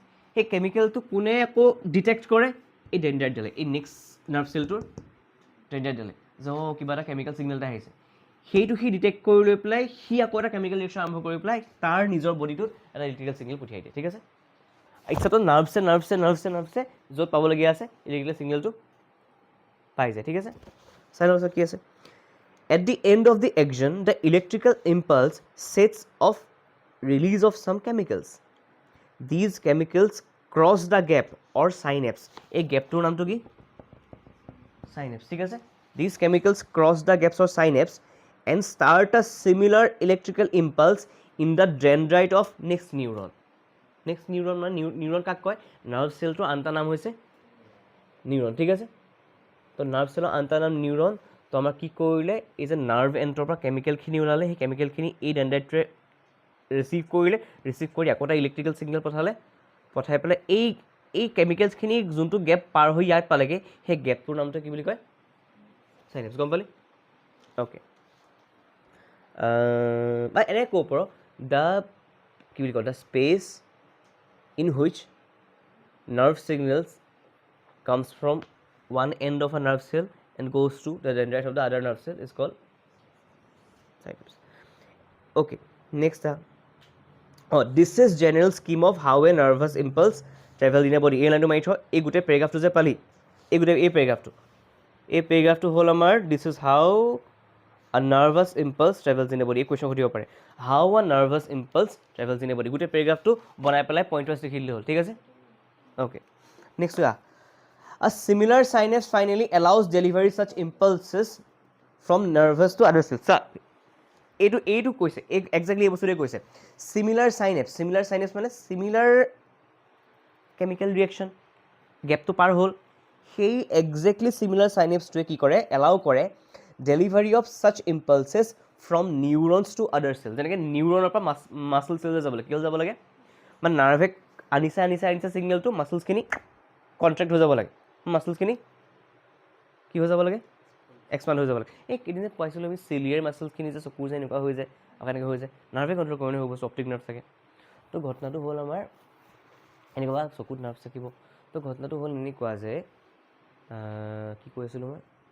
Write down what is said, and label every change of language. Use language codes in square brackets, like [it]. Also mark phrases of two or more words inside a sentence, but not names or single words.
[as] সেই কেমিকেলটো কোনে আকৌ ডিটেক্ট কৰে, এই ডেনড্ৰাইটডালে, এই নেক্সট নাৰ্ভ চেলটোৰ ডেনড্ৰাইটডালে, যে কিবা এটা [en] chemical signal [as] এটা আহিছে, সেইটো সি ডিটেক্ট কৰি লৈ পেলাই সি আকৌ এটা [en] chemical reaction [as] আৰম্ভ কৰি পেলাই তাৰ নিজৰ বডিটোত এটা [en] electrical signal [as] পঠিয়াই দিয়ে, ঠিক আছে। ইচ্ছাটো নাৰ্ভছে য'ত পাবলগীয়া আছে [en] electrical signal [as] পাই যায়, ঠিক আছে। চাই লওঁ কি আছে। [en] At the end of the action, the electrical impulse sets off release of some chemicals. These chemicals cross the gap or synapse. [as] এই গ্যাপটোৰ নামটো কি, synapse, ঠিক আছে। [en] These chemicals cross the gaps or synapse and start a similar electrical impulse in the dendrite of next neuron. Next neuron [as] মানে নিউৰন কাক কয়, নাৰ্ভ চেলটোৰ আন এটা নাম হৈছে নিউৰন, ঠিক আছে। তো [en] nerve cell [as] আন এটা নাম নিউৰন, তো আমাৰ কি কৰিলে এই যে [en] nerve end [as] পৰা কেমিকেলখিনি ওলালে সেই কেমিকেলখিনি এই ডেণ্ড্ৰাইটটোৱে ৰিচিভ কৰিলে ৰিচিভ কৰি আকৌ এটা [en] electrical signal [as] পঠাই পেলাই এই কেমিকেলছখিনি যোনটো গেপ পাৰ হৈ ইয়াত পালেগৈ সেই গেপটোৰ নামটো কি বুলি কয় চাইনেপ্স গম পালি অ'কে বা এনেকৈ ক'ব পাৰ দ্য কি বুলি কয় [en] the space in which nerve signals comes from one end of a nerve cell and goes to the dendrite of the other nerve cell is called synapse. Okay, next this is general scheme of how a nervous impulse travels in a body. [as] এই লাইনটো মাৰি থোৱা এই গোটেই পেৰাগ্ৰাফটো যে পালি এই পেৰাগ্ৰাফটো হ'ল আমাৰ [en] this is how a nervous impulse travels in a body. [as] এই কুৱেশ্যন সুধিব পাৰে [en] how a nervous impulse travels in a body. [as] গোটেই পেৰাগ্ৰাফটো বনাই পেলাই [en] point wise [as] লিখি দিলে হ'ল ঠিক আছে অ'কে নেক্সট [en] A similar synapse finally allows delivery such impulses from nervous to other cells. [as] এইটো কৈছে একজেক্টলি এই বস্তুটোৱে কৈছে [en] similar synapse [as] মানে [en] similar chemical reaction [as] গেপটো পাৰ হ'ল সেই একজেক্টলি [en] similar synapseটোৱে [as] কি কৰে এলাউ কৰে [en] delivery of such impulses from neurons to other cells. [as] যেনেকৈ নিউৰনৰ পৰা [en] muscle cell [as] যাব লাগে কি যাব লাগে মানে নাৰ্ভে আনিছে ছিগনেলটো মাছলছখিনি কণ্ট্ৰেক্ট হৈ যাব লাগে মাছলছখিনি কি হৈ যাব লাগে এক্সপাণ্ড হৈ যাব লাগে এই কেইদিন যে পাইছিলোঁ আমি [en] ciliary muscles [as] যে চকুৰ যে এনেকুৱা হৈ যায় আকৌ এনেকৈ হৈ যায় নাৰ্ভে কণ্ট্ৰল কৰোঁ হ'ব [en] optic nerve [as] থাকে তো ঘটনাটো হ'ল আমাৰ এনেকুৱা চকুত নাৰ্ভ থাকিব তো ঘটনাটো হ'ল এনেকুৱা যে কি কৈ আছিলোঁ মই